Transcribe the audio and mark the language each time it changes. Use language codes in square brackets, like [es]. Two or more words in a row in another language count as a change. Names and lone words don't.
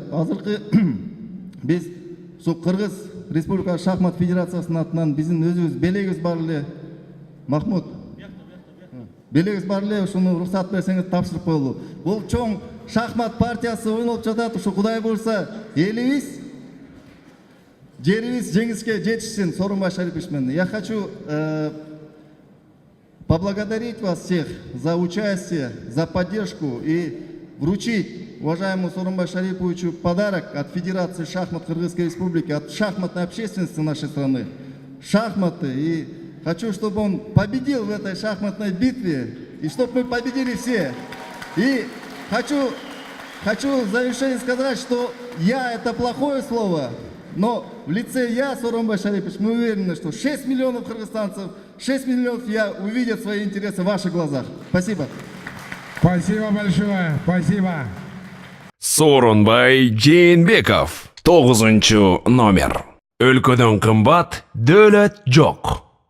[ky] Азыркы биз ушу Кыргыз Республика шахмат федерациясынын атынан биздин өзүбүз белегибиз бар эле. Махмуд. Белегибиз бар эле, ушуну уруксат берсеңиз тапшырып коелу. Бул чоң шахмат партиясы ойнолуп жатат. Ушу Кудай буйрса, элибиз, жерибиз жеңишке жетишсин Сооронбай Шарипович менен. [ru] Я хочу поблагодарить вас всех за участие, за поддержку и вручить уважаемому Сооронбай Шариповичу подарок от Федерации шахмат Кыргызской Республики, от шахматной общественности нашей страны. Шахматы. И хочу, чтобы он победил в этой шахматной битве, и чтобы мы победили все. И хочу в завершение сказать, что «я» — это плохое слово, но в лице «я», Сооронбай Шарипович, мы уверены, что 6 миллионов кыргызстанцев, 6 миллионов «я» увидят свои интересы в ваших глазах. Спасибо. Спасибо большое. Спасибо. [ky] Сооронбай Жээнбеков, 9 номер. Өлкөдөн кымбат дөөлөт жок.